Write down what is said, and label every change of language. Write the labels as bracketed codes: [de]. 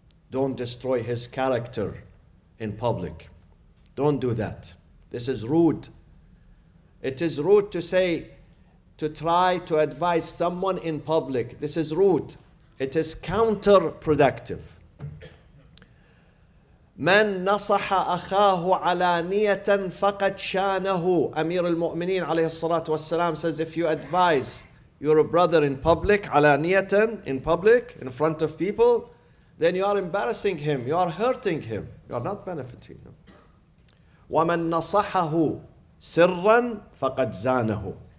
[en] Don't destroy his character in public. Don't do that. This is rude. It is rude to try to advise someone in public. This is rude. It is counterproductive. [ar] من نصح أخاه علانية فقد شانه. [en] Amir al-Mu'mineen alayhi salatu wassalam says, if you advise your brother in public, علانية, in public, in front of people, then you are embarrassing him, you are hurting him, you are not benefiting him. [ar] وَمَنْ نَصَحَهُ سِرًّا فَقَدْ زَانَهُ.